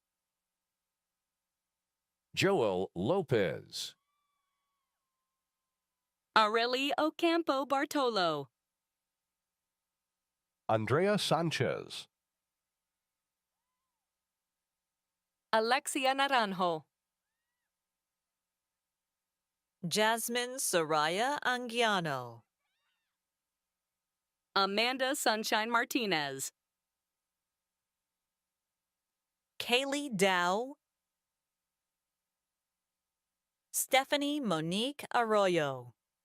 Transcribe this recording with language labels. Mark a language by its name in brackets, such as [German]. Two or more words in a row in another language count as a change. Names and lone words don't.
[Spanish] Joel Lopez, Areli Ocampo Bartolo, Andrea Sanchez, Alexia Naranjo, Jasmine Soraya Anguiano, Amanda Sunshine Martinez, Kaylee Dow, Stephanie Monique Arroyo,